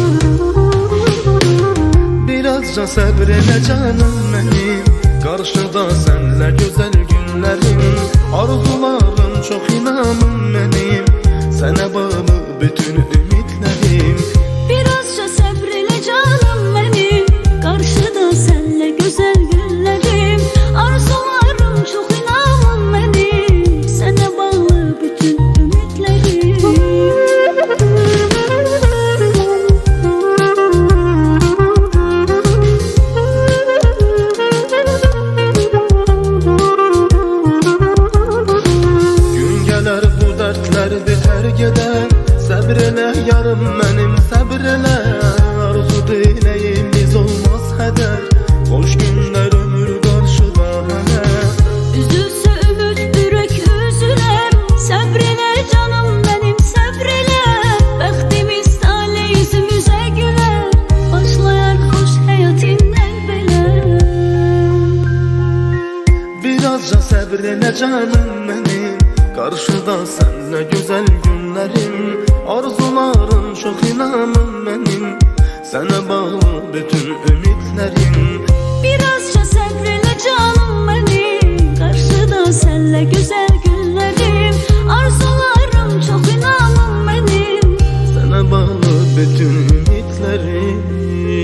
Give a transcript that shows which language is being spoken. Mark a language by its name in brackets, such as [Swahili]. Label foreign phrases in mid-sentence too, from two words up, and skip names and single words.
[Azerbaijani] Birazca səbr elə canım mənim, qarşıda sənlə gözəl günlərim. Arzularım çox, inanım mənim, sənə bağlı bütün ümidlərim. [Turkish] Birazca sabr elə canım benim, karşıda senle güzel günlerim. Arzularım çok, inanım benim, sana bağlı bütün ümitlerim. [Azerbaijani] Gün gələr bu dərdlərdir hər gedər, səbr elə yarım mənim, səbr elə. Arzu diləyimiz olmaz hədər, xoş günlər ömür qarşıda hələ. [Turkish] Üzülse ümit ürek üzüler, sabreyle canım benim, sabreyle. Bəxtimiz tale yüzümüze güler, başlayar hoş hayatından belə. [Azerbaijani] Birazca səbr elə canım mənim, qarşıda sənlə gözəl günlərim. Arzularım çox, inanım mənim, sənə bağlı bütün ümidlərim. [Turkish] Birazca sabreyle canım benim, karşıda senle güzel günlerim. Arzularım çok, inanım benim. [Azerbaijani] Sənə bağlı bütün ümidlərim.